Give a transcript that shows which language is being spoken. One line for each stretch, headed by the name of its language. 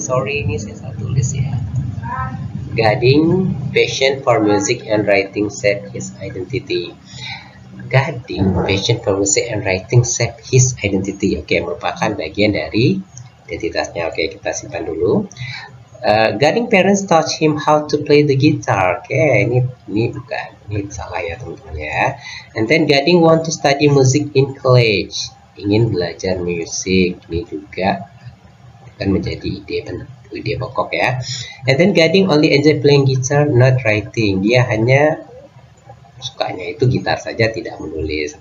English: Sorry,
Indonesian: ini saya tulis ya.
English: Gading passion for music and writing shape his identity. Gading passion for music and writing shape his identity.
Indonesian: Oke, merupakan bagian dari identitasnya. Oke, kita simpan dulu.
English: Gading parents taught him how to play the guitar.
Indonesian: Oke, ini bukan, ini salah ya teman-teman ya.
English: And then Gading want to study music in college.
Indonesian: Ingin belajar musik. Ini juga akan menjadi ide pokok ya.
English: And then Gading only enjoy playing guitar, not writing.
Indonesian: Dia hanya sukanya itu gitar saja, tidak menulis.